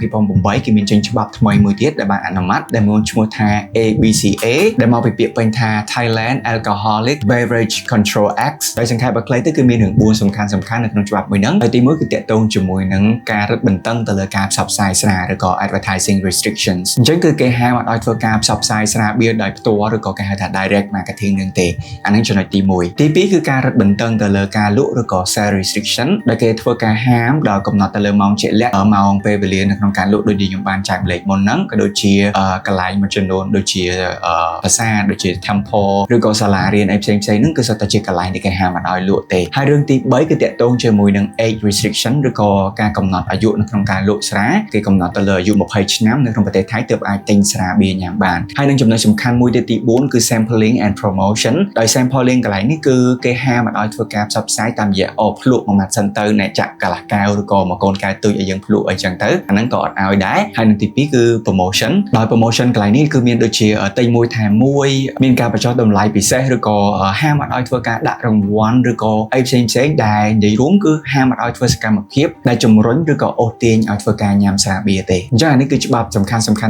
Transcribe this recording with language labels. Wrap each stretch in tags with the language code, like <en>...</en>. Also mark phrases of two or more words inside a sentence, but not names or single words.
<km>2008 គេមានចេញច្បាប់ថ្មីមួយទៀតដែលបានអនុម័តដែលមានឈ្មោះថា ABCA ដែលមកពីពាក្យពេញថា Thailand Alcoholic Beverage Control Act ដោយសង្ខេបបើខ្លីទៅគឺមានរឿង4សំខាន់នៅក្នុងច្បាប់មួយហ្នឹងហើយទី1គឺតាក់ទងជាមួយនឹងការរឹតបន្តឹងទៅលើការផ្សព្វផ្សាយស្រាឬក៏</km> <en>advertising restrictions</en> <km>អញ្ចឹងគឺគេហាមឲ្យធ្វើការផ្សព្វផ្សាយស្រាបៀរដោយផ្ទាល់ឬក៏គេហៅថា</km> <en>direct marketing</en> <km>នឹងទេអាហ្នឹងចំណុចទី1ទី2គឺការរឹតបន្តឹងទៅលើការលក់ឬក៏</km> <en>sale restriction</en> <km>ដែល គេធ្វើការហាមដល់កំណត់ទៅលើម៉ោងជាក់លាក់ម៉ោងពេលវេលានៅក្នុងការលក់ដូចខ្ញុំបានចែកលេខមុនហ្នឹងក៏ដូចជាកន្លែងមួយចំនួនដូចជាភាសាដូចជា temple ឬក៏សាលារៀនអីផ្សេងៗហ្នឹងគឺសុទ្ធតែជាកន្លែងដែលគេ ហាមមិនឲ្យលក់ទេហើយរឿងទី3គឺតាក់ទងជាមួយនឹង</km> <en>age restriction</en> <km>ឬក៏ការកំណត់អាយុនៅក្នុងការលក់ស្រាគេកំណត់ទៅលើអាយុ20ឆ្នាំនៅក្នុងប្រទេសថៃទើបអាចទិញស្រា បៀរញ៉ាំបានហើយនឹងចំណុចសំខាន់មួយទៀតទី4គឺ</km> <en>sampling and promotion</en> <km>ដោយ sampling កន្លែងនេះគឺគេហាមមិនឲ្យធ្វើការផ្សព្វផ្សាយតាមរយៈភ្លក់មួយម៉ាត់សិនទៅអ្នកចាក់កន្លះកែវឬក៏មកកូនកែវទូចឲ្យយើងភ្លក់អីចឹងទៅអាហ្នឹងក៏អត់ឲ្យដែរហើយនឹងទី2គឺ promotion ដោយ promotion កន្លែងនេះគឺមានដូចជាទិញមួយថែមមួយមានការបញ្ចុះតម្លៃពិសេសឬក៏ហាមអត់ឲ្យធ្វើការដាក់រង្វាន់ឬក៏អីផ្សេងដែលនិយាយរួមគឺហាមអត់ឲ្យធ្វើសកម្មភាពដែលជំរុញឬក៏អូសទាញឲ្យធ្វើការញ៉ាំស្រាបៀរទេអញ្ចឹងអានេះគឺច្បាប់សំខាន់</km>